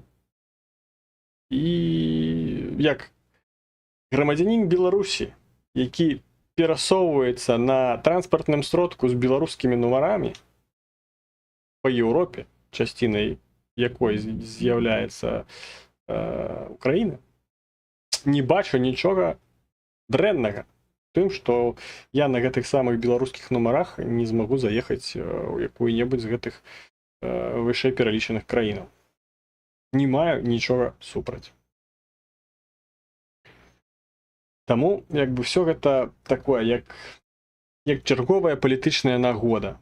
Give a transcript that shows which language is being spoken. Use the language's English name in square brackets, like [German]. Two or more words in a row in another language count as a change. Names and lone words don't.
[Ukrainian] І як громадянин Білорусі, який пересовується на транспортному сродку з білоруськими номерами по Європі, частиною якої з'являється Україна, не бачу нічого дренного. Тим, що [Belarusian] я на гэтых самых беларускіх нумарах не змагу заехаць у якую-небудзь з гэтых вышэй пералічаных краінаў. Не маю нічога супраць. Таму, як бы, все гэта такое, як чарговая палітычная нагода.